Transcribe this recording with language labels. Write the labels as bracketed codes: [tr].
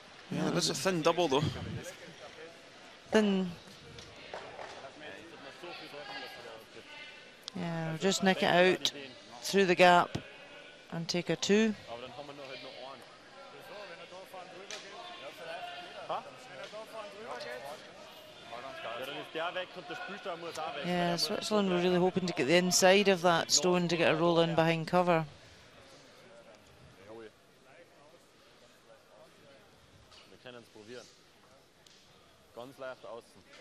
[en] Yeah, that's a thin double, though. Thin. Yeah, we'll just nick it out through the gap and take a 2. [de] Aber dann haben wir noch halt noch einen. Ja, dann ist der weg und der Spielstand muss auch weg. [en] Yeah, Switzerland were really hoping to get the inside of that stone to get a roll in behind cover. [de] Wir können es probieren. Ganz leicht außen.